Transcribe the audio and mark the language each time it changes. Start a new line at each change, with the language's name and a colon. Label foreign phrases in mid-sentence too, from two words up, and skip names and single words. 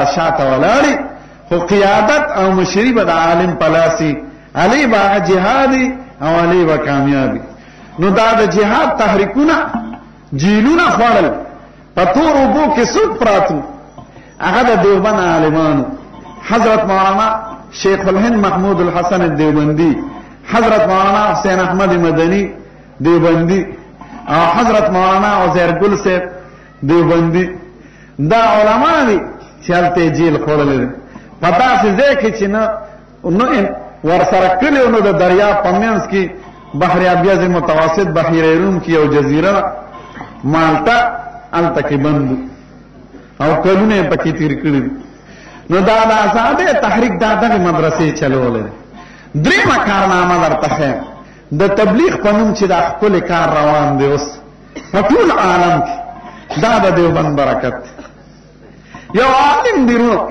Pashto: شاته ولاړي خو قیادت او مشري به د عالم په لاس وي هلې به هغه جهادي او هلې به کامیابي نو دا د جهاد تحریکونه جیلونه خوړل په تور اوبو کې څوک پراتو هغه د دیوبند عالمانو حضرت مولانا شیخ الهند محمود الحسن دیوبندی حضرت مولانا حسین احمد مدنی دیوبندی او حضرت مولانا عزیر گل صاحب دیوبندی دا علما دي چې هلته جیل خوړلی دی په داسې ځای کې چې نه ورسره کلي نو د دریاب په منځ کې بحر ابیض متوسط بحیره روم کې یو جزیره ده مالټا هلته کې بند او کلونه یې پکې تېر کړي دي نو دا د ازادۍ تحریک دا دغې مدرسې چلولی دی درېیمه کارنامه درته ښیم د تبلیغ په نوم چې دا ښکلی کار روان دی اوس په ټول عالم کې دا د دیوبند برکت دی یو عالم دی